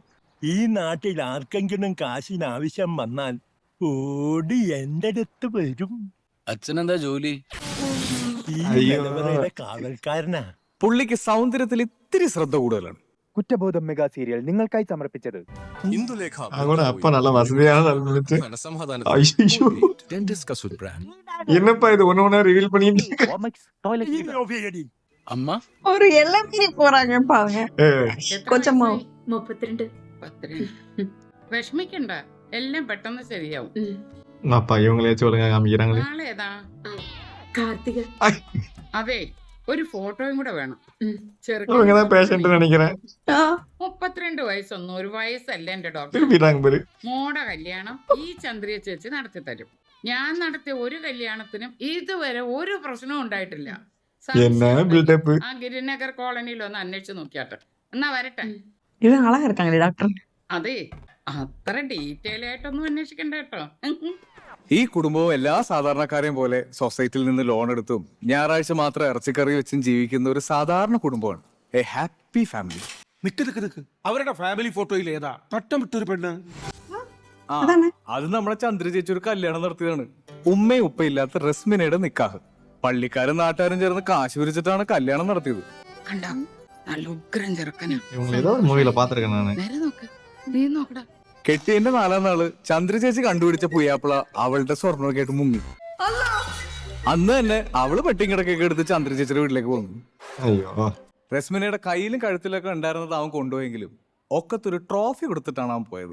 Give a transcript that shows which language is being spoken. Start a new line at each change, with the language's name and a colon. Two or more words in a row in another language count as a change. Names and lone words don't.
Malayalam: ഈ നാട്ടിൽ ആർക്കെങ്കിലും കാശിന് ആവശ്യം വന്നാൽ ഓടി എന്റെ അടുത്ത് വരും. അച്ഛനെന്താ ജോലി? ഈ അയ്യോ. നിലവറയിലെ കാവൽക്കാരനാ. പുള്ളിക്ക് സൗന്ദര്യത്തിൽ ഇത്തിരി ശ്രദ്ധ കൂടുതലാണ്. കുറ്റബോധം
English: mega serial
Malayalam: നിങ്ങൾക്കായി സമർപ്പിച്ചത് ഇന്ദുലേഖ.
Tamil: அவனோட அப்பா நல்ல வசதியான ஆள் நினைச்சு. ஐயோ, என்னப்பா இது ஒண்ணு ரிவீல் பண்ணிட்டு இருக்க?
Malayalam: അമ്മ
Tamil: ஒரு எல்லை மீறி போறாங்க பாருங்க. கொஞ்சமா
Malayalam: 32. വിഷമിക്കണ്ട, എല്ലാം പെട്ടെന്ന് ശരിയാവും.
Tamil: அப்பா இவங்களேச்சும் ஒழுங்கா காமிக்கிறாங்களே.
Malayalam: നാളേതാ? കാർത്തിക. അതെ, ഒരു ഫോട്ടോയും കൂടെ വേണം.
Tamil: இவங்கதான் பேஷண்ட் நினைக்கிறேன்.
Malayalam: 32 വയസ്സൊന്നും ഒരു വയസ്സല്ല എന്റെ ഡോക്ടർ.
Tamil: திருப்பிட்டாங்க பாரு.
Malayalam: മോടെ കല്യാണം ഈ ചന്ദ്രിയ ചേച്ചി നടത്തി തരും. ഞാൻ നടത്തിയ ഒരു കല്യാണത്തിനും ഇതുവരെ ഒരു പ്രശ്നവും ഉണ്ടായിട്ടില്ല.
Tamil: என்ன பில்டப்?
Malayalam: ആ ഗിരിനഗർ കോളനിയിൽ ഒന്ന് അന്വേഷിച്ച് നോക്കിയാട്ടെ. എന്നാ വരട്ടെ.
Tamil: இவங்க அழகா இருக்காங்களே டாக்டர்.
Malayalam: അതെ, അത്ര ഡീറ്റെയിൽ ആയിട്ടൊന്നും അന്വേഷിക്കണ്ട കേട്ടോ. ഈ കുടുംബവും എല്ലാ സാധാരണക്കാരെയും പോലെ സൊസൈറ്റിയിൽ നിന്ന് ലോൺ എടുത്തും ഞായറാഴ്ച മാത്രം ഇറച്ചിക്കറി വെച്ചും ജീവിക്കുന്ന ഒരു സാധാരണ കുടുംബമാണ്.
English: a happy family.
Malayalam: നിക്ക് അവരുടെ ഫാമിലി ഫോട്ടോയിൽ ഏതാ നട്ടം വിട്ടൊരു പെണ്ണ്? ആ, അത് നമ്മളെ ചന്ദ്ര ചേച്ചി ഒരു കല്യാണം നടത്തിയതാണ്. ഉമ്മയും ഉപ്പയില്ലാത്ത റസ്മിനയുടെ നിക്കാഹ്. പള്ളിക്കാരും നാട്ടുകാരും ചേർന്ന് കാശ് പിരിച്ചിട്ടാണ് കല്യാണം നടത്തിയത്. കണ്ടോ, നല്ല ഉഗ്രൻ ചെറുക്കനാ.
Tamil: இவங்க ஏதோ ஒரு மூவில பாத்திருக்கேன் நானு.
Malayalam: നേരെ നോക്ക്, നീ നോക്കടാ. കെട്ടിയതിന്റെ 4ാം നാള് ചന്ദ്ര ചേച്ചി കണ്ടുപിടിച്ച പുയ്യാപ്പിള അവളുടെ സ്വർണ്ണമൊക്കെ ആയിട്ട് മുങ്ങി. അന്ന് തന്നെ അവള് പെട്ടിയും കിടക്കൊക്കെ എടുത്ത് ചന്ദ്ര ചേച്ചിയുടെ വീട്ടിലേക്ക് പോകുന്നു.
Tamil: ஐயோ
Malayalam: റസ്മിനയുടെ കയ്യിലും കഴുത്തിലൊക്കെ ഉണ്ടായിരുന്നത് അവൻ കൊണ്ടുപോയെങ്കിലും ഒക്കത്തൊരു ട്രോഫി കൊടുത്തിട്ടാണ് അവൻ പോയത്.